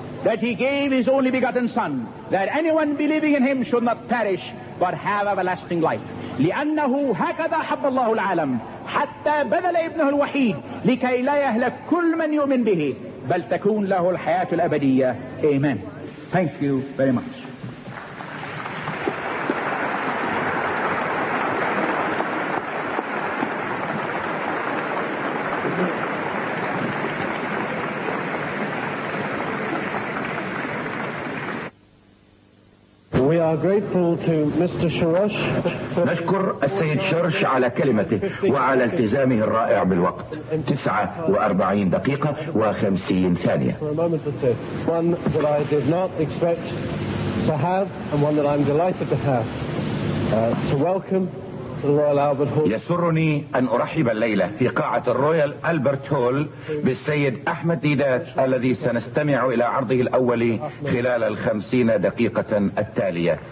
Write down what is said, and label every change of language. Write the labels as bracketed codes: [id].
[en] That he gave his only begotten son, that anyone believing in him should not perish, but have everlasting life. [ar] لأنه هكذا حب الله العالم حتى بذل ابنه الوحيد لكي لا يهلك كل من يؤمن به بل تكون له الحياة الأبدية. [en] Amen. Thank you very much. are grateful to Mr. Shirosh. [ar] نشكر السيد شرش على كلمته وعلى التزامه الرائع بالوقت. 49 دقيقة وخمسين ثانية. [en] One that I did not expect to have and one that I'm delighted to have. To welcome [ar] يسرني أن أرحب الليلة في قاعة الرويال ألبرت هول بالسيد أحمد ديدات الذي سنستمع إلى عرضه الأول خلال 50 دقيقة التالية.